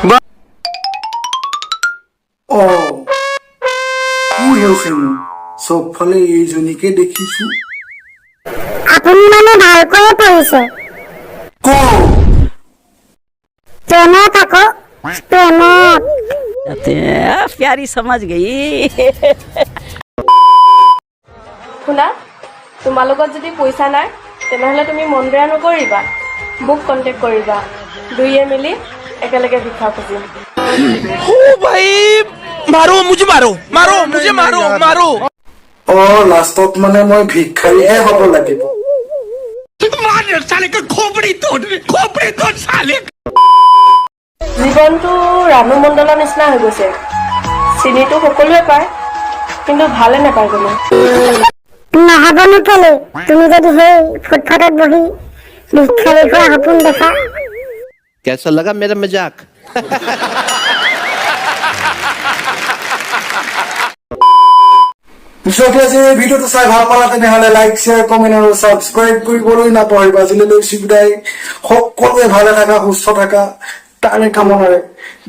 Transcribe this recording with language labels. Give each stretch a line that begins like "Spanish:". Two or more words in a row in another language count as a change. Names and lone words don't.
Assamese: কি হৈছেনো? চবফালে এইজনীকে দেখিছো। আপুনি মানে ভালকৈয়ে পৰিছে প্ৰেমত আকৌ, প্ৰেমত।
Hindi: प्यारी समझ गई।
Assamese: শুনা, তোমাৰ লগত যদি পইচা নাই তেনেহ'লে তুমি মন বেয়া নকৰিবা, মোক কণ্টেক্ট কৰিবা। দুয়ে মিলি একেলগে ভিক্ষা খুজিম।
Hindi: ओ भाई मारो मुझे, मारो मारो मुझे, मारो मारो।
Assamese: লাষ্টত মানে মই ভিক্ষাৰীহে হ'ব লাগিব।
Hindi: मार साले का खोपड़ी तोड़ साले।
Assamese: জীৱনটো ৰাণু মণ্ডলৰ নিচিনা হৈ গৈছে। চিনিটো সকলোৱে পায়, কিন্তু ভালে নাপায় কোনো। নহ'বনো কেলে, তুমি যদি সেই ফুটপাথত বহি ভিক্ষাৰী খোৱা সপোন দেখা।
Hindi: कैसा लगा मेरा मजाक?
Assamese: যদি আজি এই ভিডিঅ'টো চাই ভাল পালা তেনেহ'লে
English: like, share, comment
Assamese: আৰু ছাবস্ক্ৰাইব কৰিবলৈ নাপাহৰিবা। আজিলৈ বিদায়। সকলোৱে ভালে থাকা, সুস্থ থাকা, তাৰে কামনাৰে।